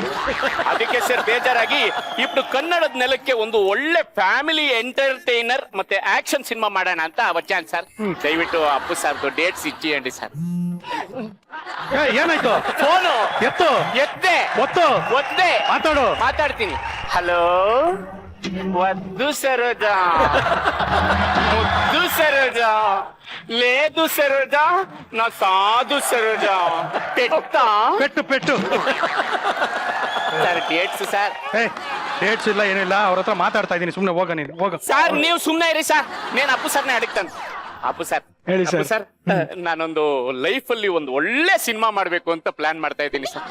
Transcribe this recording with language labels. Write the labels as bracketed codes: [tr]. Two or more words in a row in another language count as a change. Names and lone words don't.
[kn] ಅದಕ್ಕೆ ಸರ್ ಬೇಜಾರಾಗಿ ఇప్పుడు ಕನ್ನಡದ ನೆಲಕ್ಕೆ ಒಂದು ಒಳ್ಳೆ ಫ್ಯಾಮಿಲಿ ಎಂಟರ್ಟೈನರ್ ಮತ್ತೆ ಆಕ್ಷನ್ ಸಿನಿಮಾ ಮಾಡೋಣ ಅಂತ వచ్చాను ಸರ್. ದಯವಿಟ್ಟು ಅಪ್ಪು ಸರ್ದು ಡೇಟ್ಸ್ ಇಚ್ಚಿయండి ಸರ್. ಏನಾಯ್ತು? ಫೋನು ಎತ್ತು ಎದ್ದೆ ಒದ್ದೆ ಮಾತಾಡು. ಮಾತಾಡ್ತೀನಿ. ಹಲೋ, [te] వద్దు సరోజా, ముద్దు సరోజా, లేదు సరోజా, నా సాధు సరోజా, పెట్టా [kn] ಪೆಟ್ಟು ಸರ್ ಡೇಟ್ಸ್ ಸರ್. ಡೇಟ್ಸ್ ಇಲ್ಲ ಏನಿಲ್ಲ, ಅವ್ರ ಹತ್ರ ಮಾತಾಡ್ತಾ ಇದೀನಿ, ಸುಮ್ನೆ ಹೋಗ ನೀನು ಹೋಗ. ಸರ್ ನೀವು ಸುಮ್ನೆ ಇರಿ ಸರ್, నేను ಅಪ್ಪು ಸರ್ನೇ ಅಡಗ್ತಾನೆ. ಅಪ್ಪು ಸರ್ ಹೇಳಿ ಅಪ್ಪು ಸರ್. ಸರ್, ನಾನೊಂದು ಲೈಫ್ ಅಲ್ಲಿ ಒಂದು ಒಳ್ಳೆ ಸಿನಿಮಾ ಮಾಡ್ಬೇಕು ಅಂತ ಪ್ಲಾನ್ ಮಾಡ್ತಾ ಇದ್ದೀನಿ ಸರ್.